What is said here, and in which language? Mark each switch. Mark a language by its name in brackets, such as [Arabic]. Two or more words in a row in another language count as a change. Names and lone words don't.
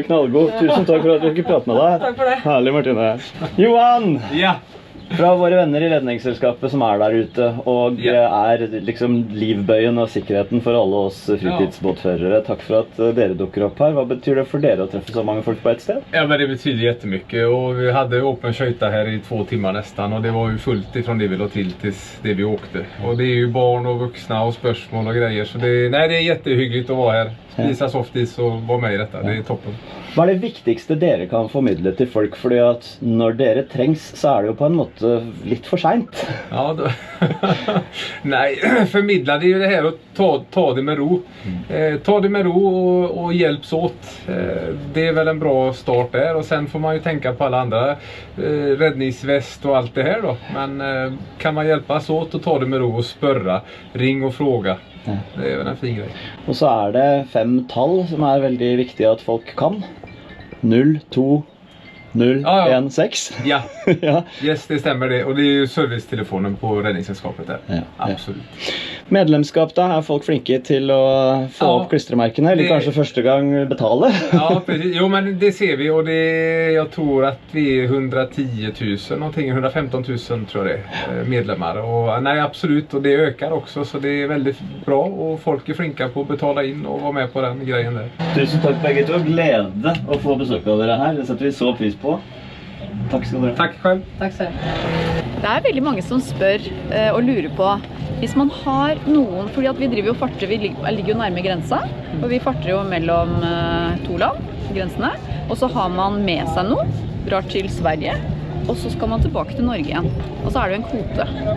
[Norwegian] Tusen takk for at du fikk prate med deg. Takk for det. Herlig, Martine. Johan! Ja. Fra våre venner I redningsselskapet som der ute og liksom livbøyen og sikkerheten for alle oss fritidsbåtførere. Takk for at dere dukker opp her. Hva betyr det for dere å treffe så mange folk på ett sted? Ja, [Swedish] men det betyder jättemycket och vi hade öppen skjøyta här I 2 timmar nästan och det var ju fullt ifrån det vi låg till tills det vi åkte. Och det är ju barn och vuxna och spörsmål och grejer så det är jättehyggligt att vara här. Spisa softis och vara med I detta, det är toppen. [Norwegian] Hva det viktigste dere kan formidle til folk? Fordi at når dere trengs, så det jo på en måte litt for sent. [Swedish] Ja, då. Nej, förmedla det är ju det här att ta det med ro. Ta det med ro och hjälps åt. Det är väl en bra start där. Och sen får man ju tänka på alla andra räddningsväst och allt det här då. Men kan man hjälpas åt och ta det med ro och spörra, ring och fråga. Det är väl en fin grej. [Norwegian] Og så det 5 tall som veldig viktig at folk kan. 0, 2, 0, 1, 6. Ja. [Swedish] Yes, det stämmer det. Och det är ju servicetelefonen på räddningssällskapet där. [Norwegian] Ja. Absolut. Medlemskap da, folk flinke til å få opp klistremerkene, eller kanskje første gang betale? Ja, [Swedish] precis. Jo, men det ser vi och jag tror att vi 110 000, någonting 115 000 tror jag det medlemmar. Och nej, absolut, och det ökar också så det är väldigt bra och folk är flinka på att betala in och vara med på den grejen där. [Norwegian] Tusen takk begge to, glede å få besøk av dere her, det setter vi så pris på. Takk skal dere. [Swedish] Tack själv. [Norwegian] Takk selv. Det veldig mange som spør og lurer på hvis man har noen, fordi at vi driver jo farter, vi ligger jo nærme grensa, og vi farter jo mellom 2 land, grensene, og så har man med seg noe, drar til Sverige, og så skal man tilbake til Norge igjen, og så det jo en kvote.